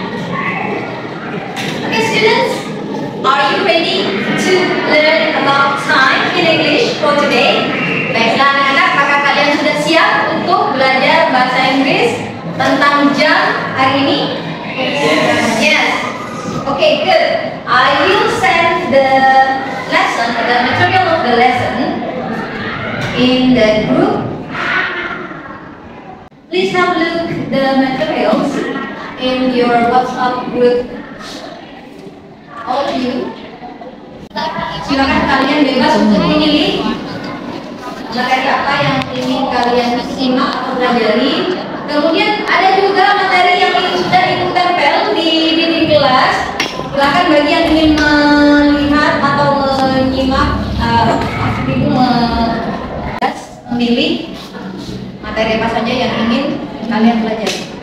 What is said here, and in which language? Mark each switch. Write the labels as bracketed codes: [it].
[en] Okay, students, are you ready to learn about time in English for today? [id] Baiklah anak-anak, apakah kalian sudah siap untuk belajar bahasa Inggris tentang jam hari ini? [en] Yes. Okay, good. I will send the lesson, the material of the lesson in the group. Please have a look the materials in your WhatsApp group. All of you. [id] Silakan kalian bebas untuk memilih materi apa yang ingin kalian simak atau pelajari. Kemudian ada juga materi yang sudah ibu tempel di dinding kelas. Silakan bagi yang ingin melihat atau menyimak, ibu memilih materi apa saja yang ingin kalian pelajari.